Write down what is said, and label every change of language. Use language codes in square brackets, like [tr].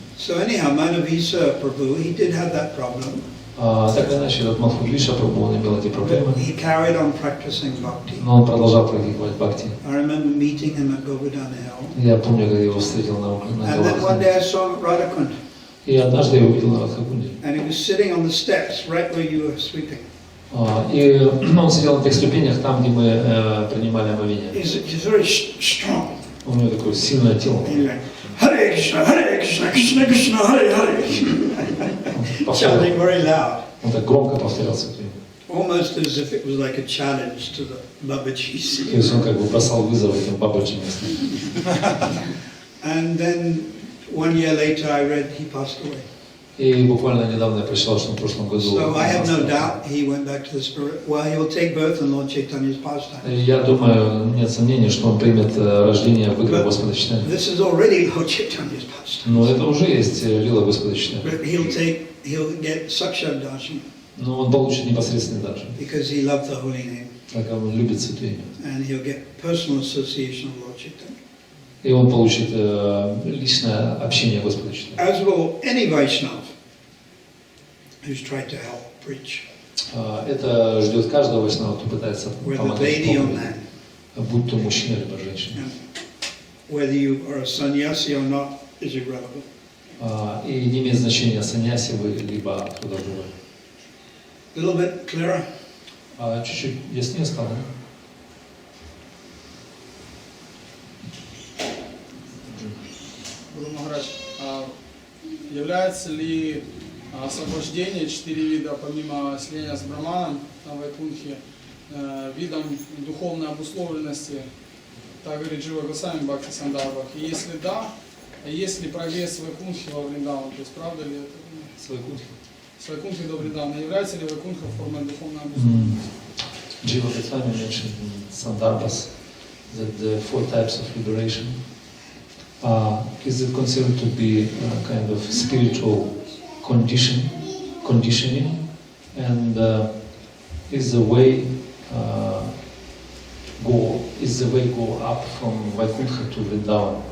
[en] So anyhow, Madhavisa Prabhu, he did have that problem. [ru] Так или иначе, этот Мадхвиша Прабху, он имел эти проблемы, [en] He carried on practicing bhakti. [ru] но он продолжал практиковать бхакти. [en] I remember meeting him at Govardhana Hill. [ru] Я помню, когда я его встретил на [en] And then one day I saw him at Radhakund. [ru] И однажды я увидел на Радхакунде. [en] And he was sitting on the steps right where you were sweeping. [ru] И он сидел на тех ступенях, там, где мы принимали омовение. [en] He's very strong. [ru] У него такое сильное тело. [en] He's like, Hare Krishna, Krishna Krishna, Hare Hare. Chanting very loud. [ru] Он так громко повторял святые. [en] Almost as if it was like a challenge to the Babajis. [ru] То есть он как бы бросал вызов этим бабаджи. [en] And then 1 year later I read he passed away. [ru] И буквально недавно я прочитал, что в прошлом году. [en] So I have no doubt he went back to the spirit. Well, he will take birth in Lord Chaitanya's pastime. [ru] Я думаю, нет сомнений, что он примет рождение в игре Господа Чайтаньи. [en] This is already Lord Chaitanya's pastime. [ru] Но это уже есть лила Господа Чайтаньи. [en] But he'll get Sakshar Darshan. [ru] Но он получит непосредственный дар. [en] Because he loved the holy name. [ru] Так как он любит святые. [en] And he'll get personal association of Lord Chaitanya. [ru] И он получит личное общение Господа Чайтаньи. [en] As will any Vaishnava who's tried to help preach. [ru] Это ждет каждого вайшнава, кто пытается помогать, будь то мужчина либо женщина. [en] Whether you are a sannyasi or not is irrelevant. [ru] И не имеет значения, саньяси вы либо кто-то другой. [en] A little bit clearer. [ru] Чуть-чуть яснее стало. Гуру Махарадж, является ли освобождение 4 вида, помимо слияния с Браманом на Вайкунхе, видом духовной обусловленности, так говорит Джива Госвами Бхакти Сандарбах? И если да, есть ли прогресс Вайкунхи во Вриндаван? То есть правда ли это? С Вайкунхи до Вриндавана. Является ли Вайкунха формой духовной обусловленности? [en] Jiva Goswami mentioned in Sandarbhas that the 4 types of liberation is it considered to be a kind of spiritual conditioning, and is the way go up from Vaikuntha to Vrindavan?